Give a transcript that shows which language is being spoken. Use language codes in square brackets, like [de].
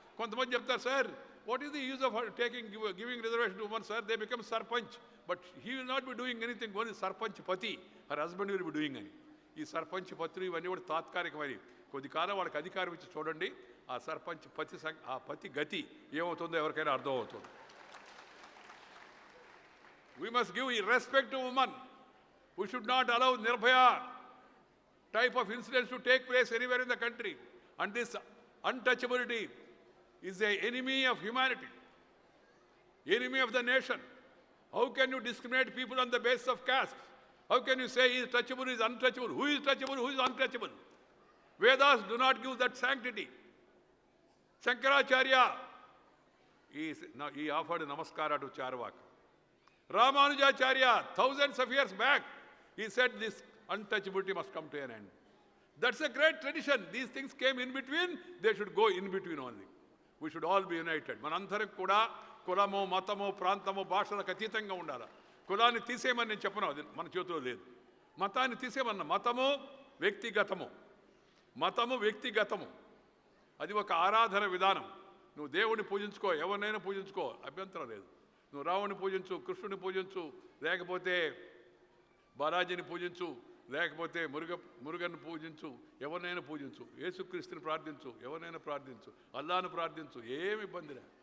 [te] కొంతమంది చెప్తారు, [en] Sir what is the use of giving reservation to women, sir they become sarpanch, but he will not be doing anything, only sarpanch pati, her husband will be doing అని. [te] ఈ సర్పంచ్ పత్రులు ఇవన్నీ కూడా తాత్కాలికమని, కొద్ది కాలం వాళ్ళకి అధికారం ఇచ్చి చూడండి, ఆ సర్పంచ్ పతి ఆ పతి గతి ఏమవుతుందో ఎవరికైనా అర్థం అవుతుంది. [en] We must give respect to women. We should not allow Nirbhaya type of incidents to take place anywhere in the country. And this untouchability is an enemy of humanity, enemy of the nation. How can you discriminate people on the basis of caste? How can you say he is touchable, he is untouchable? Who is touchable, who is untouchable? Vedas do not give that sanctity. Shankaracharya, he offered namaskara to Charvaka. Ramanujacharya, thousands of years back, he said this untouchability must come to an end. That's a great tradition. These things came in between, they should go in between only. We should all be united. [te] మనందరం కూడా కులము, మతము, ప్రాంతము, భాషలకు అతీతంగా ఉండాలి. కులాన్ని తీసేయమని నేను చెప్పను, అది మన చేతిలో లేదు. మతాన్ని తీసేయమన్నా, మతము వ్యక్తిగతము, మతము వ్యక్తిగతము, అది ఒక ఆరాధన విధానం. నువ్వు దేవుడిని పూజించుకో, ఎవరినైనా పూజించుకో, అభ్యంతరం లేదు. నువ్వు రావుని పూజించు, కృష్ణుని పూజించు, లేకపోతే బాలాజీని పూజించు, లేకపోతే మురుగన్ను పూజించు, ఎవరినైనా పూజించు, యేసుక్రీస్తుని ప్రార్థించు, ఎవరినైనా ప్రార్థించు, అల్లాను ప్రార్థించు, ఏమి ఇబ్బంది లేదు.